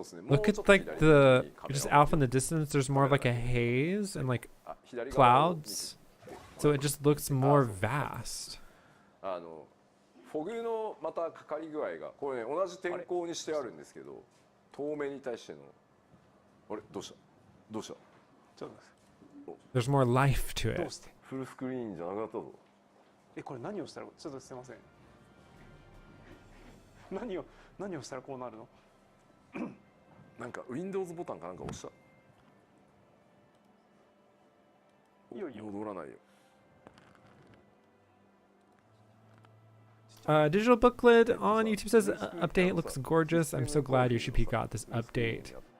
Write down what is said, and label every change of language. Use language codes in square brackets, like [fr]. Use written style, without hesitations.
[en] Look at like the just out in the distance. There's more of like a haze and like clouds, so it just looks more vast. [ja] フォグのまたかかり具合がこれね同じ天候にしてあるんですけど透明に対してのあれどうしたどうしたちょっと [en] There's more life to it. [ja] どうしてフルスクリーンじゃなかったぞこれ何をしたらちょっとすいません何をしたらこうなるのなんか Windows ボタンかなんか押したいよいよ戻らないよ [en] Digital booklet on YouTube says update looks gorgeous. I'm so glad UCP got this update.